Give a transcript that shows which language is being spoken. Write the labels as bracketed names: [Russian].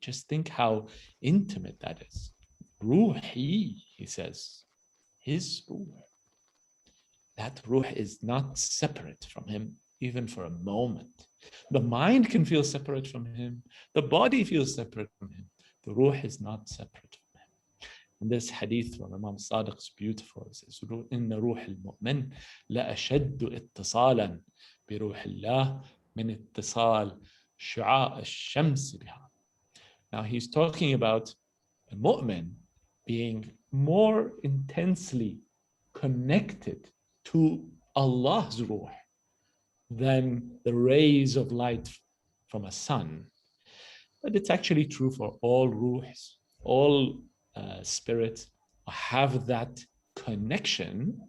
[English] Just think how intimate that is. Ruhi, he says, his Ruh. That Ruh is not separate from him even for a moment. The mind can feel separate from him. The body feels separate from him. The Ruh is not separate from him. And this hadith from Imam Sadiq is beautiful. It says, [Arabic] إن روح المؤمن لأشد اتصالا بروح الله من اتصال شعاع الشمس بها. [English] Now he's talking about a mu'min being more intensely connected to Allah's ruh than the rays of light from a sun. But it's actually true for all ruhs, all spirits have that connection.